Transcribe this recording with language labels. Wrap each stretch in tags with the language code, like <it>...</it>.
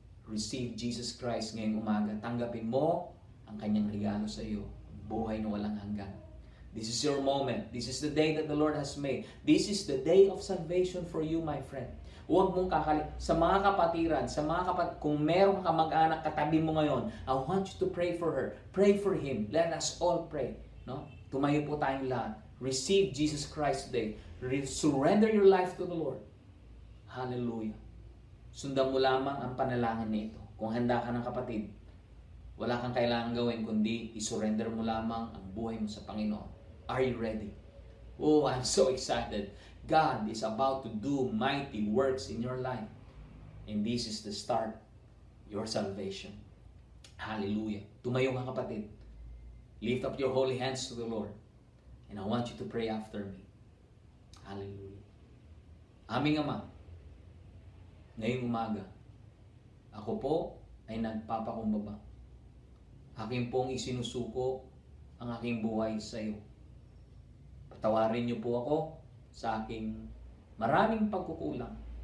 <en>Receive Jesus Christ</en> <tl>ngayong umaga. Tanggapin mo ang kanyang regalo sa iyo. Buhay na walang hanggan.</tl> <en>This is your moment. This is the day that the Lord has made. This is the day of salvation for you, my friend.</en> <tl>Huwag mong sa mga kapatiran, kung meron ka mag-anak katabi mo ngayon,</tl> <en>I want you to pray for her. Pray for him. Let us all pray. No?</en> <tl>Tumayo po tayong lahat.</tl> <en>Receive Jesus Christ today. Surrender your life to the Lord. Hallelujah.</en> <tl>Sundan mo lamang ang panalangin nito. Kung handa ka ng kapatid, wala kang kailangan gawin kundi isurrender mo lamang ang buhay mo sa Panginoon.</tl> <en>Are you ready? Oh, I'm so excited. God is about to do mighty works in your life. And this is the start, your salvation. Hallelujah.</en> <tl>Tumayo ka, kapatid.</tl> <en>Lift up your holy hands to the Lord. And I want you to pray after me. Hallelujah.</en> <tl>Aming Ama, ngayong umaga, ako po ay nagpapakumbaba. Aking pong isinusuko ang aking buhay sa iyo. Patawarin niyo po ako sa aking maraming pagkukulang.</tl>